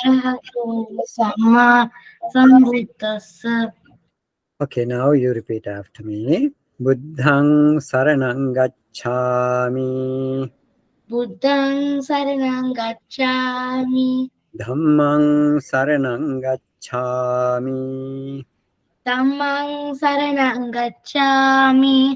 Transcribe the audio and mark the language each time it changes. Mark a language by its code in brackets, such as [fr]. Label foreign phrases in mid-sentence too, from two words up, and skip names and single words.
[pi] arahato samma sambuddhassa. [en] Okay, now you repeat after me. [pi] Buddhang saranang gacchami. Buddhang saranang gacchami. Dhammang saranang gacchami. Dhammang saranang gacchami.